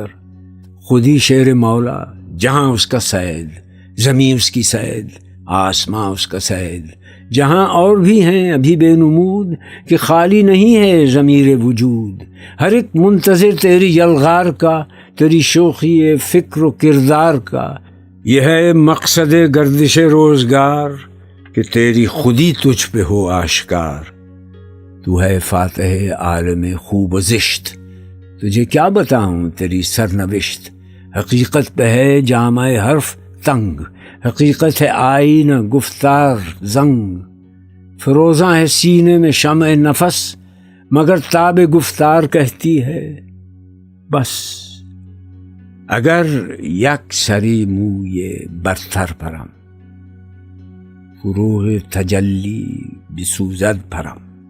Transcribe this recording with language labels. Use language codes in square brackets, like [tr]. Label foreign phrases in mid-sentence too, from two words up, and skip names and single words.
[ur] خودی شیر مولا جہاں اس کا سید، زمیں اس کی سید، آسماں اس کا سید، جہاں اور بھی ہیں ابھی بے نمود، کہ خالی نہیں ہے ضمیر وجود، ہر ایک منتظر تیری یلغار کا، تیری شوخی فکر و کردار کا، یہ ہے مقصد گردش روزگار، کہ تیری خودی تجھ پہ ہو آشکار۔ تو ہے فاتح عالم خوب و زشت، تجھے کیا بتاؤں تیری سرنوشت، حقیقت پہ ہے جامع حرف تنگ، حقیقت ہے آئینہ گفتار زنگ، فروزاں ہے سینے میں شمع نفس، مگر تاب گفتار کہتی ہے بس۔ [fa] اگر یک سری موی برتر پرم، فروغ تجلی بسوزد پرم۔